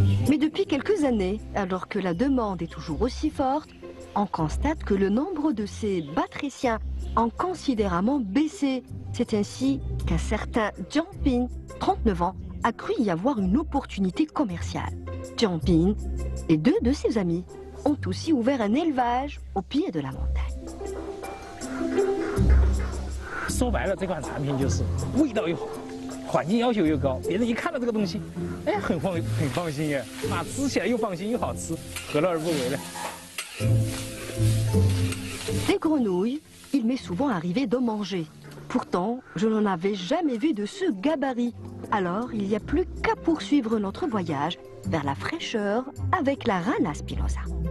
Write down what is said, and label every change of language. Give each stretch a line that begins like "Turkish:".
French: Mais depuis quelques années, alors que la demande est toujours aussi forte, on constate que le nombre de ces batraciens a considérablement baissé. C'est ainsi qu'un certain Jiang Ping, 39 ans, a cru y avoir une opportunité commerciale. Jiang Ping et 2 de ses amis ont aussi ouvert un élevage au pied de la montagne.
Chinese: 说白了，这款产品就是味道又好，环境要求又高，别人一看到这个东西，哎，很放心耶，啊，吃起来又放心又好吃，何乐而不为呢？
French: Des grenouilles, il m'est souvent arrivé d'en manger. Pourtant, je n'en avais jamais vu de ce gabarit. Alors, il n'y a plus qu'à poursuivre notre voyage vers la fraîcheur avec la rana spinosa.